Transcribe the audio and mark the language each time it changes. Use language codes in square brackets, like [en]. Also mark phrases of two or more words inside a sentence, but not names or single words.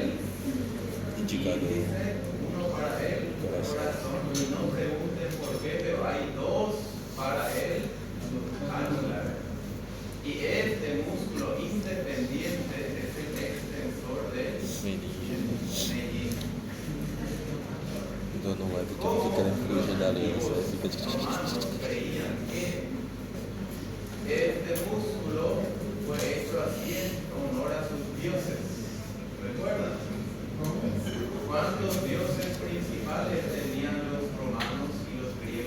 [es] Indicador. índice, uno para el corazón. Y no pregunten por qué, pero hay dos para el anular. Y este músculo independiente es el extensor del Meninge. meñique. [pt] Então não vai porque eu tô querendo fugir da aliança. Aí fica. [es] Romanos creían que este músculo fue hecho así en honor a sus dioses. ¿Recuerdan? ¿Cuántos dioses principales tenían los romanos y los